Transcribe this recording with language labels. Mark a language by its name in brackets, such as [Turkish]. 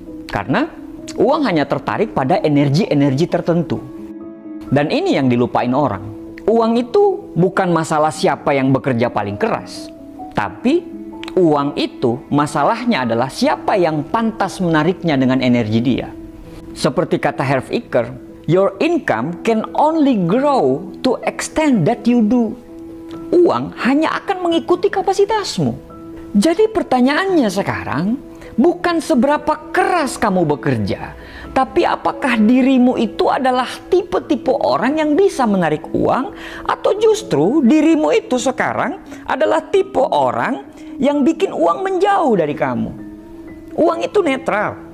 [Indonesian] Karena uang hanya tertarik pada energi-energi tertentu. Dan ini yang dilupain orang. Uang itu bukan masalah siapa yang bekerja paling keras. Tapi uang itu masalahnya adalah siapa yang pantas menariknya dengan energi dia. Seperti kata [English] Harv Eker, your income can only grow to extent that you do. [Indonesian] Uang hanya akan mengikuti kapasitasmu. Jadi pertanyaannya sekarang, bukan seberapa keras kamu bekerja, tapi apakah dirimu itu adalah tipe-tipe orang yang bisa menarik uang, atau justru dirimu itu sekarang adalah tipe orang yang bikin uang menjauh dari kamu. Uang itu netral.